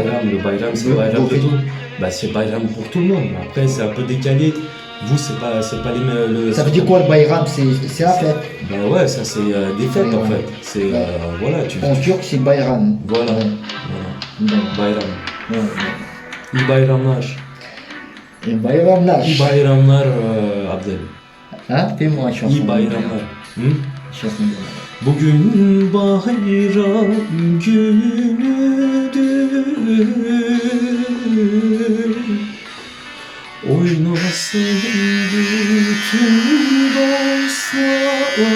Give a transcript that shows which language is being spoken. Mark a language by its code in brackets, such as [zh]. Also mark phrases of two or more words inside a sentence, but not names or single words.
[fr] le Bayram, c'est Bayram de tout. Bah c'est Bayram pour tout le monde. Après, c'est un peu décalé. Vous, c'est pas les mêmes. Ça veut dire quoi le Bayram? C'est la fête. Bah ouais, ça c'est des fêtes en fait. C'est voilà, En turc, c'est Bayram. Voilà, Ouais. voilà. Bayram. Ouais. [tr] İyi bayramlar. Et Bayramlar. İyi bayramlar Abdel. [fr] Hein? Fais-moi une chanson. [tr] İyi bayramlar. Hı? [fr] Chanson de Bayram. [tr] Bugün bayram günüdür. Oynasın bütün dostlar.